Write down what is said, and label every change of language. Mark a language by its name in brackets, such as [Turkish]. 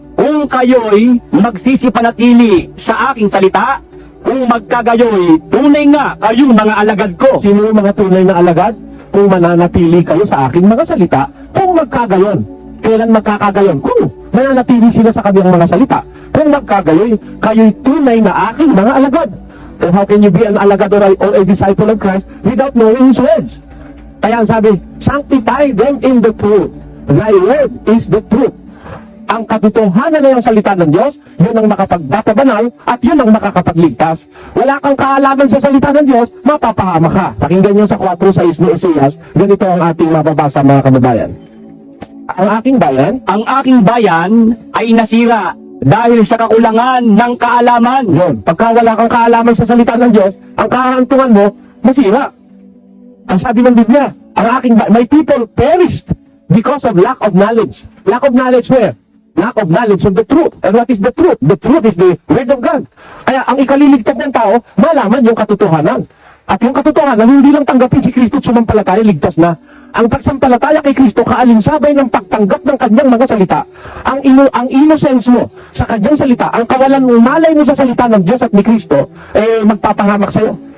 [Filipino] Kung kayo'y magsisipanatili sa aking salita, kung magkagayoy, tunay nga kayong mga alagad ko. Sino yung mga tunay na alagad? Kung mananatili kayo sa aking mga salita, kung magkagayon. Kailan magkakagayon? Kung mananatili sila sa kanyang mga salita. Kung magkagayoy, kayo'y tunay na aking mga alagad. [English] So how can you be an alagad or a disciple of Christ without knowing His words? [Filipino] Kaya ang sabi, [English] sanctify them in the truth. Thy word is the truth. [Filipino] Ang katotohanan na yung salita ng Diyos, yun ang makapagbabanal at yun ang makakapagligtas. Wala kang kaalaman sa salita ng Diyos, mapapahama ka. Pakinggan nyo sa 4:6 ni Isaias, ganito ang ating mababasa mga kababayan. Ang aking bayan ay nasira dahil sa kakulangan ng kaalaman. Yun, pagka wala kang kaalaman sa salita ng Diyos, ang kahantungan mo, masira. Ang sabi ng Biblia, [English] my people perished because of lack of knowledge. Lack of knowledge where? Lack of knowledge of the truth. And what is the truth? The truth is the word of God. [Filipino] Kaya ang ikaliligtas ng tao, malaman yung katotohanan. At yung katotohanan, hindi lang tanggapin si Kristo at sumampalataya, ligtas na. Ang pagsampalataya kay Kristo, kaalinsabay ng pagtanggap ng kanyang mga salita. Ang innocence mo sa kanyang salita, ang kawalan malay mo sa salita ng Diyos at ni Kristo, magpapangamak sa'yo.